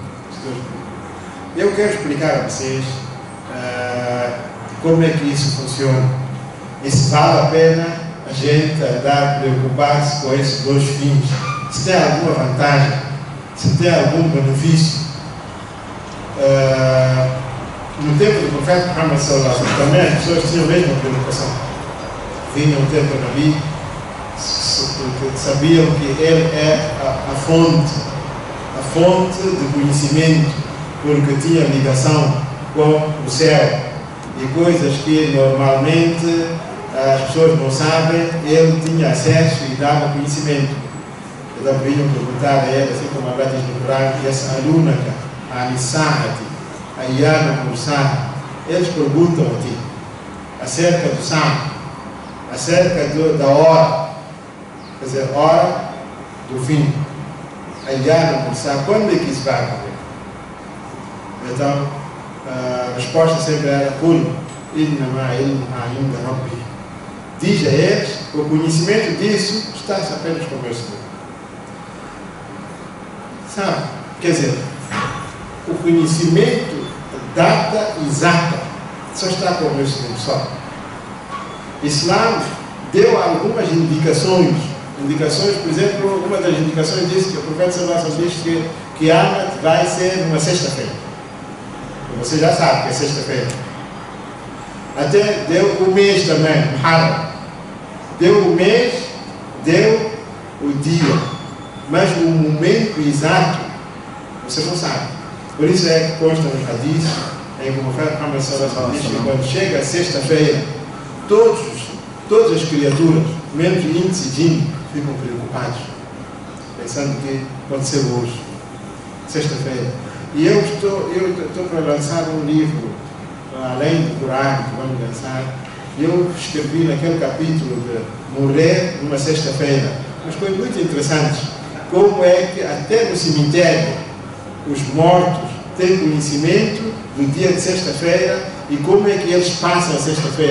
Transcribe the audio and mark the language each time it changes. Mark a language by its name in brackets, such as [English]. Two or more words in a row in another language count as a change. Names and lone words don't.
[Portuguese] Eu quero explicar a vocês como é que isso funciona. E se vale a pena a gente andar preocupar-se com esses dois fins. Se tem alguma vantagem, se tem algum benefício. No tempo do profeta Muhammad [Arabic] صلى الله عليه وسلم, [Portuguese] também as pessoas tinham a mesma preocupação. Vinham o tempo do Nabi, porque sabiam que ele é a fonte de conhecimento, porque tinha ligação com o céu. E coisas que normalmente as pessoas não sabem, ele tinha acesso e dava conhecimento. Então vinham perguntar a ele, assim como a Allah diz no Corão, [Arabic] يسألونك عن الساعة أيان مرساها. [Portuguese] Eles perguntam a ti acerca do Sa'a, acerca da hora, quer dizer, hora do fim. [Arabic] أيان مرساها, [Portuguese] quando é que isso vai acontecer? Então, a resposta sempre era [Arabic] قل إنما علمها عند ربي. [Portuguese] Diz a eles, o conhecimento disso está apenas com o meu Senhor. Sabe? Quer dizer, o conhecimento, a data exata, só está com o meu Senhor só. Islã deu algumas indicações, por exemplo, uma das indicações diz que o profeta [Arabic] صلى الله عليه وسلم [Portuguese] diz que Qiyamat vai ser numa sexta-feira. Você já sabe que é sexta-feira. Até deu o mês também, Muharram. Deu o mês, deu o dia. Mas o momento exato, você não sabe. Por isso é que consta no hadith, em que o profeta Muhammad [Arabic] صلى الله عليه وسلم [Portuguese] diz que quando chega a sexta-feira, todas as criaturas, menos índice e jinn, ficam preocupados, pensando que pode ser hoje, sexta-feira. E eu estou para lançar um livro, além do Corão que vamos lançar, Eu escrevi naquele capítulo de morrer numa sexta-feira, mas foi muito interessante como é que até no cemitério os mortos têm conhecimento do dia de sexta-feira e como é que eles passam a sexta-feira.